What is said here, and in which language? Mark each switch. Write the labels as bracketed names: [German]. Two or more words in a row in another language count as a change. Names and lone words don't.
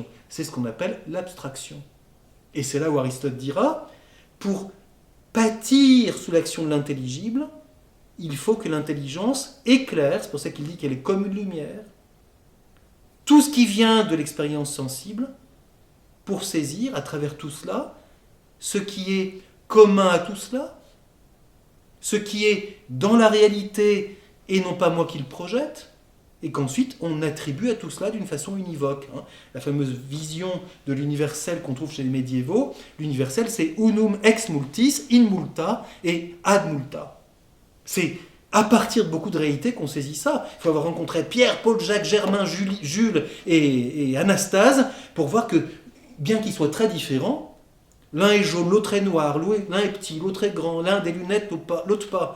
[French] C'est ce qu'on appelle l'abstraction. Et c'est là où Aristote dira, pour pâtir sous l'action de l'intelligible, il faut que l'intelligence éclaire, c'est pour ça qu'il dit qu'elle est comme une lumière, tout ce qui vient de l'expérience sensible, pour saisir à travers tout cela ce qui est commun à tout cela, ce qui est dans la réalité et non pas moi qui le projette, et qu'ensuite on attribue à tout cela d'une façon univoque. Hein. La fameuse vision de l'universel qu'on trouve chez les médiévaux, l'universel c'est [Latin] unum ex multis, in multa et ad multa. [French] C'est à partir de beaucoup de réalités qu'on saisit ça. Il faut avoir rencontré Pierre, Paul, Jacques, Germain, Jules et Anastase pour voir que, bien qu'ils soient très différents, l'un est jaune, l'autre est noir, l'un est petit, l'autre est grand, l'un a des lunettes, l'autre pas.